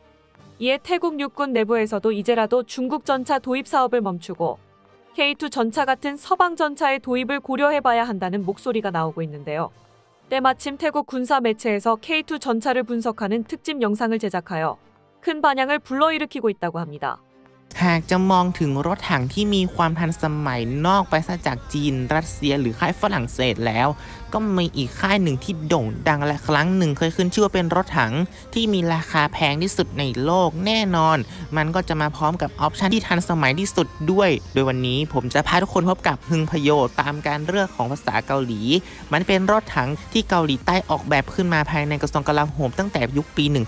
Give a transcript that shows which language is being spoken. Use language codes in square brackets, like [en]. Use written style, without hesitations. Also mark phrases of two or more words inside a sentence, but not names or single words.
[ko] 이에 태국 육군 내부에서도 이제라도 중국 전차 도입 사업을 멈추고 K2 전차 같은 서방 전차의 도입을 고려해봐야 한다는 목소리가 나오고 있는데요. 때마침 태국 군사 매체에서 K2 전차를 분석하는 특집 영상을 제작하여 큰 반향을 불러일으키고 있다고 합니다. [th] หากจะมองถึงรถถังที่มีความทันสมัยนอกไปซะจากจีนรัสเซียหรือค่ายฝรั่งเศสแล้วก็มีอีกค่ายหนึ่งที่โด่งดังและครั้งหนึ่งเคยขึ้นชื่อว่าเป็นรถถังที่มีราคาแพงที่สุดในโลกแน่นอนมันก็จะมาพร้อมกับออปชันที่ทันสมัยที่สุดด้วยโดยวันนี้ผมจะพาทุกคนพบกับฮึงพโยตามการเลือกของภาษาเกาหลีมันเป็นรถถังที่เกาหลีใต้ออกแบบขึ้นมาภายในกระทรวงกลาโหมตั้งแต่ยุคปี